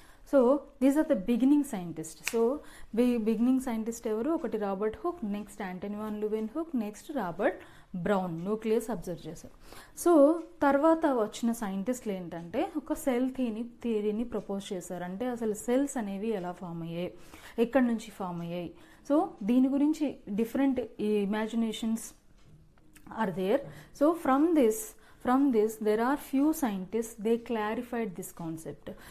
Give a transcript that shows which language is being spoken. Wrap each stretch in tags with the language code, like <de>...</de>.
<en>So these are the beginning scientists. So beginning scientist</en> <te>ఎవరు? ఒకటి Robert hook, next Anthony van లూవెన్హుక్, next Robert brown nucleus observe చేశారు. So తర్వాత వచ్చిన సైంటిస్టులు ఏంటంటే ఒక సెల్ థియరీని ప్రపోజ్ చేశారు. అంటే అసలు సెల్స్ అనేవి ఎలా ఫామ్ అయ్యాయి, ఎక్కడి నుంచి ఫామ్ అయ్యాయి, సో దీని గురించి different imaginations</te> <en>Are there. So from this there are few scientists, they clarified this concept.</en>